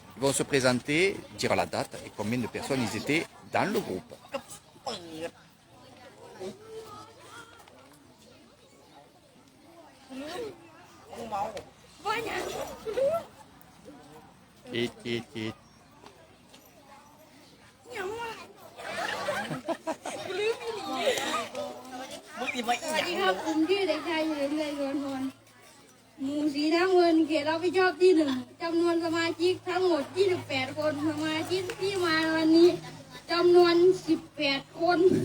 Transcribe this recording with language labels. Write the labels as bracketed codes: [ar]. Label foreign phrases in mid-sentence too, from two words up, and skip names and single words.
[fr] Ils vont se présenter, dire la date et combien de personnes ils étaient dans le groupe. Et. [th] สวัสดีครับผมชื่อเด็กชายเฉลิมชัยสวนพรหมู่สีน้ำเงินเขตรับผิดชอบที่ 1จำนวนสมาชิกทั้งหมด28คนสมาชิกที่มาวันนี้จำนวน18คน